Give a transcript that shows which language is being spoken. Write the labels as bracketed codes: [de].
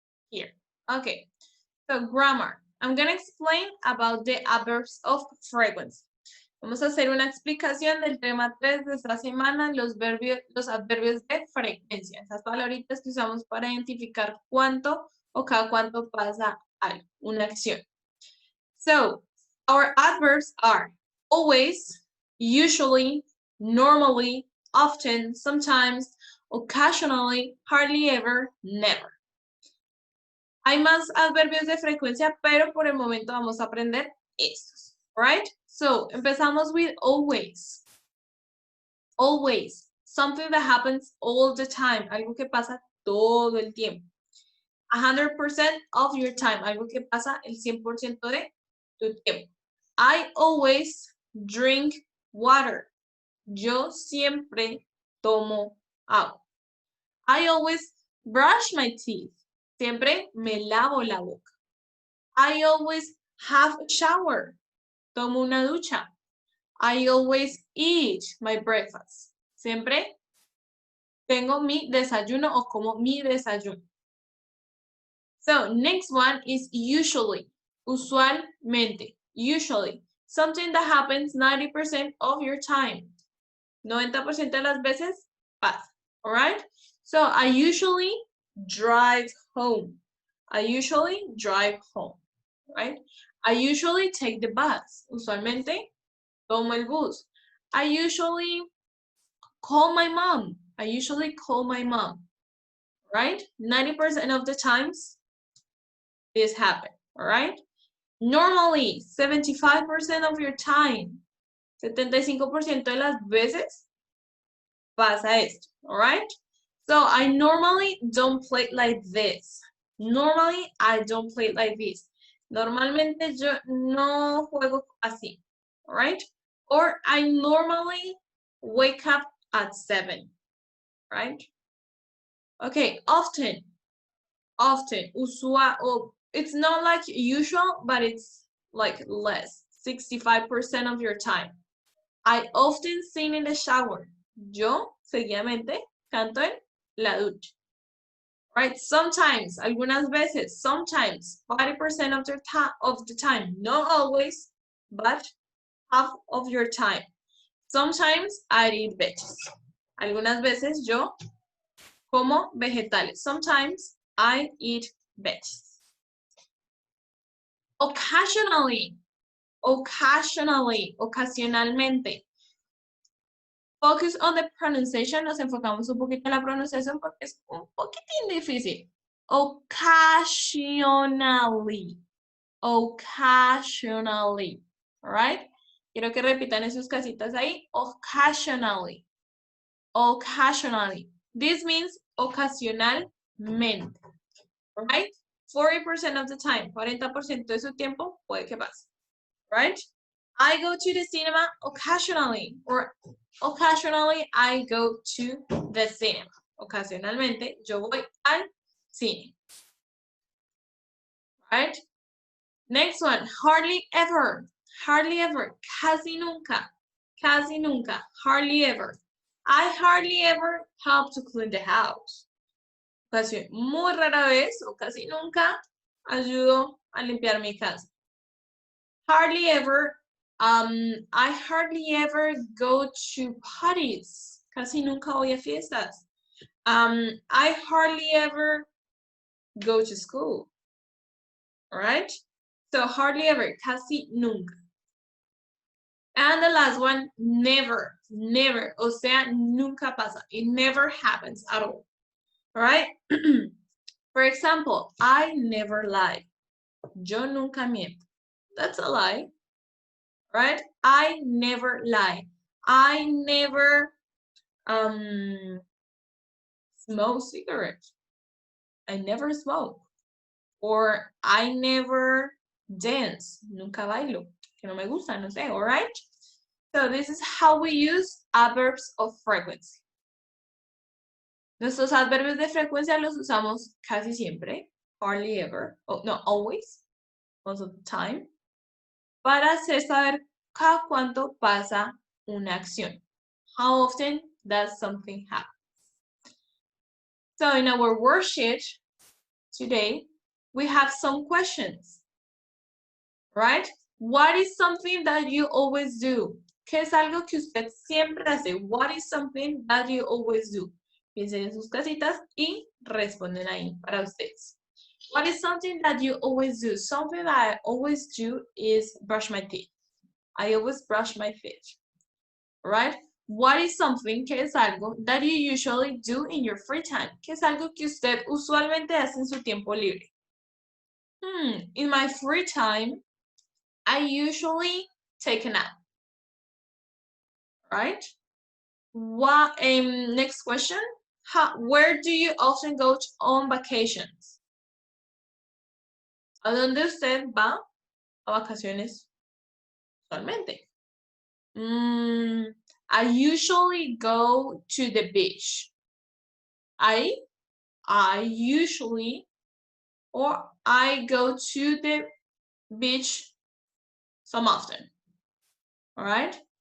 [en] Here. Okay, so grammar. I'm gonna explain about the adverbs of frequency. [es] Vamos a hacer una explicación del tema 3 de esta semana, los adverbios de frecuencia, esas palabritas que usamos para identificar cuánto o cada cuánto pasa algo, una acción. [en] So, our adverbs are always, usually, normally, often, sometimes, occasionally, hardly ever, never. [es] Hay más adverbios de frecuencia, pero por el momento vamos a aprender estos. [en] Right? So, [es] empezamos [en] with always. Always. Something that happens all the time. [es] Algo que pasa todo el tiempo. 100% [en] of your time. [es] Algo que pasa el 100% de tu tiempo. [en] I always drink water. [es] Yo siempre tomo agua. [en] I always brush my teeth. [es] Siempre me lavo la boca. [en] I always have a shower. [es] Tomo una ducha. [en] I always eat my breakfast. [es] Siempre tengo mi desayuno o como mi desayuno. [en] So, next one is usually. [es] Usualmente. [en] Usually. Something that happens 90% of your time. 90% [es] de las veces pasa. [en] Alright? So, I usually drive home. I usually drive home. Right? I usually take the bus. [es] Usualmente tomo el bus. [en] I usually call my mom. I usually call my mom. Right? 90% of the times this happens. All right? Normally, 75% of your time. [es] 75% de las veces pasa esto. [en] All right? So I normally don't play like this. Normally, I don't play like this. [es] Normalmente yo no juego así. [en] All right? Or I normally wake up at 7. Right? Okay, often. Often. Usual. It's not like usual, but it's like less. 65% of your time. I often sing in the shower. [es] Yo, seguidamente, canto en la ducha. [en] Right? Sometimes, [es] algunas veces, [en] sometimes, 40% of the time, not always, but half of your time. Sometimes I eat veggies. [es] Algunas veces yo como vegetales. [en] Sometimes I eat veggies. Occasionally, occasionally, [es] ocasionalmente. [en] Focus on the pronunciation, [es] nos enfocamos un poquito en la pronunciación porque es un poquitín difícil. [en] Occasionally. Occasionally. Alright? [es] Quiero que repitan en sus casitas ahí. [en] Occasionally. Occasionally. This means [es] ocasionalmente. [en] Right? [es] 40% [en] of the time. [es] 40% de su tiempo puede que pase. [en] Right? I go to the cinema occasionally, or occasionally I go to the cinema. [es] Ocasionalmente yo voy al cine. [en] Right? Next one, hardly ever. Hardly ever. [es] Casi nunca. Casi nunca. [en] Hardly ever. I hardly ever help to clean the house. [es] Casi muy rara vez o casi nunca ayudo a limpiar mi casa. [en] Hardly ever. I hardly ever go to parties. [es] Casi nunca voy a fiestas. [en] I hardly ever go to school. All right? So hardly ever, [es] casi nunca. [en] And the last one, never, never. [es] O sea, nunca pasa. [en] It never happens at all. All right? For example, I never lie. [es] Yo nunca miento. [en] That's a lie. Right? I never lie. I never smoke cigarettes. I never smoke. Or I never dance. [es] Nunca bailo. Que no me gusta, no sé. [en] All right? So this is how we use adverbs of frequency. [es] Nuestros adverbios de frecuencia los usamos casi siempre, [en] hardly ever, [es] no, [en] always, most of the time, [es] para hacer saber cada cuánto pasa una acción. [en] How often does something happen? So in our worksheet today, we have some questions, right? What is something that you always do? [es] ¿Qué es algo que usted siempre hace? [en] What is something that you always do? [es] Piensen en sus casitas y responden ahí para ustedes. [en] What is something that you always do? Something that I always do is brush my teeth. I always brush my teeth, right? What is something, [es] que es algo, [en] that you usually do in your free time? [es] ¿Qué es algo que usted usualmente hace en su tiempo libre? [en] In my free time, I usually take a nap, right? What, next question. Where do you often go on vacations? [es] ¿A dónde usted va a vacaciones usualmente? [en] I usually go to the beach. I usually, or I go to the beach some often. All right?